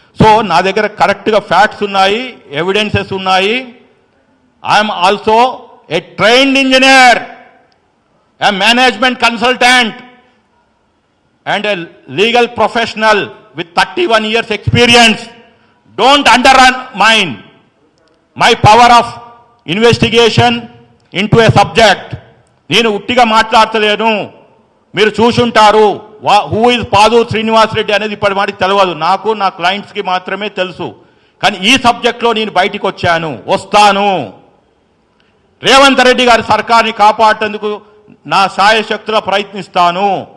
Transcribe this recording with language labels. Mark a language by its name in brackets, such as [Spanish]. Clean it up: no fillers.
[Telugu] So నా దగ్గర కరెక్ట్గా ఫ్యాక్ట్స్ ఉన్నాయి, ఎవిడెన్సెస్ ఉన్నాయి. [English] I'm also a trained engineer, a management consultant and a legal professional with 31 years experience. Don't undermine my power of investigation into a subject. [Telugu] నేను ఉట్టిగా మాట్లాడతలేను. మీరు చూసుంటారు [English] who is [Telugu] పాదూరి శ్రీనివాస్ రెడ్డి అనేది ఇప్పటి మాటికి తెలియదు. నాకు నా క్లయింట్స్కి మాత్రమే తెలుసు. కానీ ఈ సబ్జెక్ట్లో నేను బయటికి వస్తాను. రేవంత్ రెడ్డి గారి సర్కార్ని కాపాడేందుకు నా శాయశక్తులా ప్రయత్నిస్తాను.